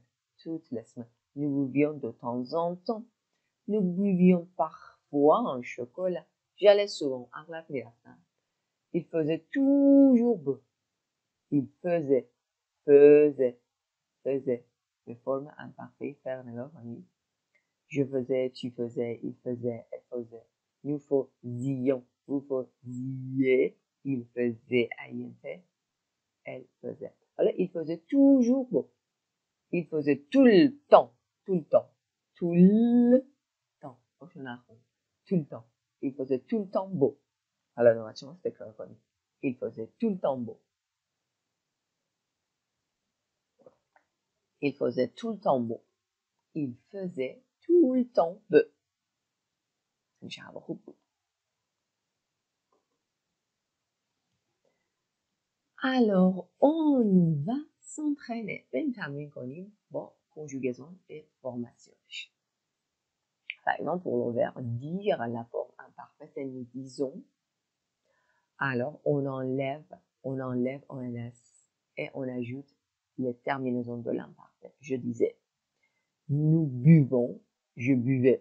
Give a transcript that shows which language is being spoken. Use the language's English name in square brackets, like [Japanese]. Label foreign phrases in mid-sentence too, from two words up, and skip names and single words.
[French] Nous buvions de temps en temps. Nous buvions parfois un chocolat. J'allais souvent. [Persian] اغلب میرفتم. [French] Il faisait toujours beau. Il faisait de forme imparfaite. [Persian] faire نگاه کنید. [French] Je faisais, tu faisais, il faisait, elle faisait. Nous faisions, vous faisiez, il faisait, elle faisait. Alors, il faisait toujours beau. Il faisait tout le temps. Tout le temps. Il faisait tout le temps beau. Alors, normalement, c'était comme il faisait tout le temps beau. Il faisait tout le temps beau. Il faisait tout le temps beau. [Persian] میشه هوا خوب بود. [French] Alors, on va s'entraîner. [Persian] بریم تمرین کنیم با [French] conjugaison et formation. Par exemple, pour le verbe dire, la forme imparfaite, et nous disons. Alors, on enlève, on laisse et on ajoute les terminaisons de l'imparfait. Je disais, nous buvons, je buvais.